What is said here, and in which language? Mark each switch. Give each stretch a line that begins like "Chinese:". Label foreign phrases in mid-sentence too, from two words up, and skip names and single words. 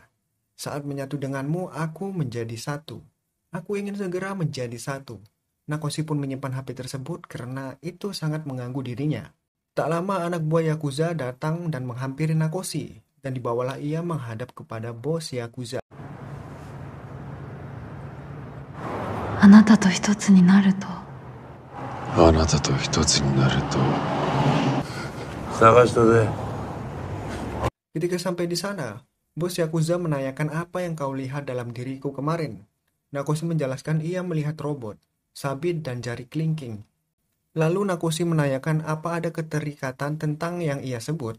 Indonesian: Saat menyatu denganmu, aku menjadi satu. Aku ingin segera menjadi satu. Nakoshi pun menyimpan HP tersebut karena itu sangat mengganggu dirinya. Tak lama anak buah Yakuza datang dan menghampiri Nakoshi, dan dibawalah ia menghadap kepada bos Yakuza.
Japanese: あなたと一つになるとあなたと一つになると。探したぜ。
Indonesian: Ketika sampai di sana, bos Yakuza menanyakan apa yang kau lihat dalam diriku kemarin. Nakoshi menjelaskan ia melihat robot, sabit dan jari kelingking. Lalu Nakoshi menanyakan apa ada keterikatan tentang yang ia sebut.